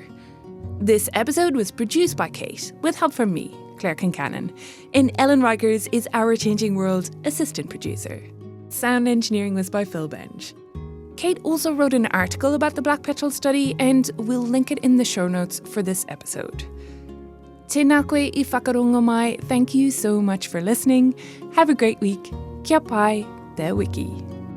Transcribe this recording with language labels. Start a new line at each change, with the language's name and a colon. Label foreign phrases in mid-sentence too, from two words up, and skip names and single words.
English: This episode was produced by Kate, with help from me, Claire Kincannon, and Ellen Rikers is Our Changing World assistant producer. Sound engineering was by Phil Benj. Kate also wrote an article about the black petrel study, and we'll link it in the show notes for this episode.
Māori: Tēnā koe I whakarongo mai,
English: thank you so much for listening. Have a great week.
Māori: Kia pai, te wiki.